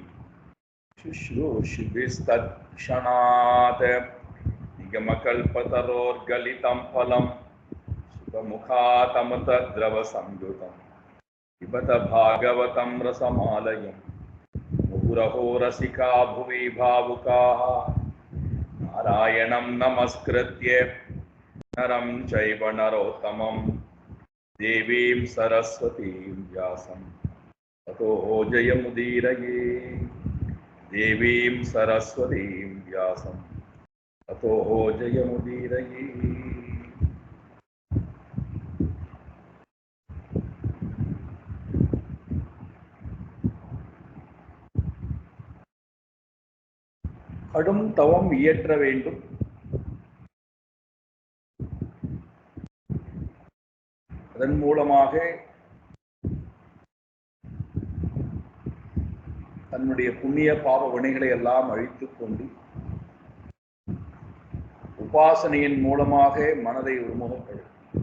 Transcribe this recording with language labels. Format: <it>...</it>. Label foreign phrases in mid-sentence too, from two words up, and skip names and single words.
<sa>शुश्रूषिभिस्तत्क्षणात् निगमकल्पतरोर्गलितं फलं सुखमुखातमृतद्रवसंयुतं पिबत भागवतं रसमालयं मुहुरहो रसिका भुवि भावुकाः नारायणं नमस्कृत्य नरं चैव नरोत्तमं देवीं सरस्वतीं व्यासं ततो जयमुदीरये। देवीं सरस्वतीं व्यासं ततो जयमुदीरये।</sa> <ta>கடும் தவம் இயற்ற வேண்டும். அதன் மூலமாக தன்னுடைய புண்ணிய பாவ வினைகளை எல்லாம் அழித்துக் கொண்டு உபாசனையின் மூலமாக மனதை ஒருமுகப்படுத்தும்.</ta>